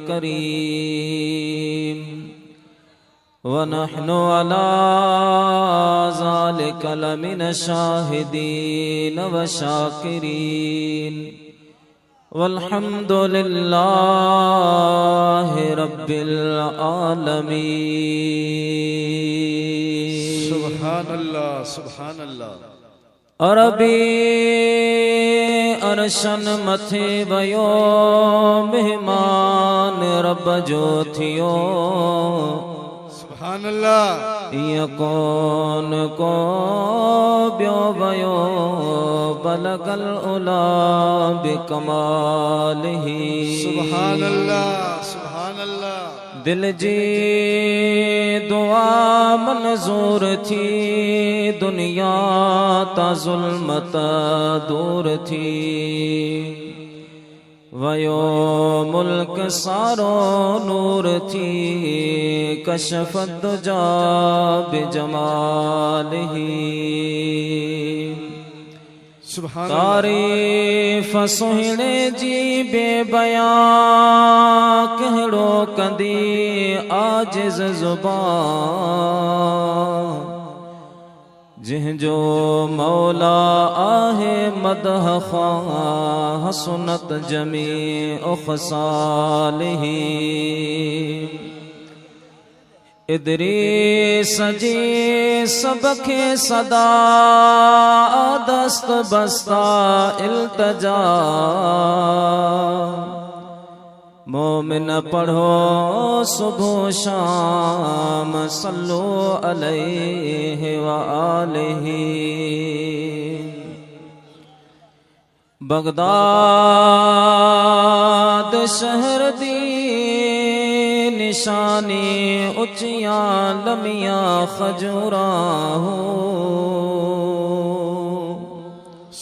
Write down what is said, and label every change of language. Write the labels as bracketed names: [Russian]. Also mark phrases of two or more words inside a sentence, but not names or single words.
[Arabic] كريم ونحن على ذلك لمن الشاهدين والشاكرين والحمد لله رب العالمين. سبحان الله، سبحان الله. [Sindhi] अरबी अरशन मथे वयो मेहमान रब जो थियो। [Arabic] سبحان الله. [Sindhi] इय कौन को ब्यो वयो [Arabic] بلغ العلى بكماله. سبحان الله، سبحان الله. [Sindhi] दिल जी दुआ मंजूर थी दुनिया ता जुल्मत दूर थी। वयो मुल्क सारो नूर थी [Arabic] كشف الدجى بجماله. [Sindhi] तारीफ़ सुहिणे जी बेबयां कहड़ो कंदी आजिज़ ज़ुबान। जिंजो मौला आहे मदह ख़्वाह [Arabic] حسنت جميع خصاله. [Sindhi] इदरीस जी सबके सदा दस्त बस्ता इल्तजा। मोमिन पढ़ो सुबह शाम [Arabic] صلوا عليه وآله. [Punjabi] बगदाद शहर दी निशानी उचियां लमियां खजूरां हो।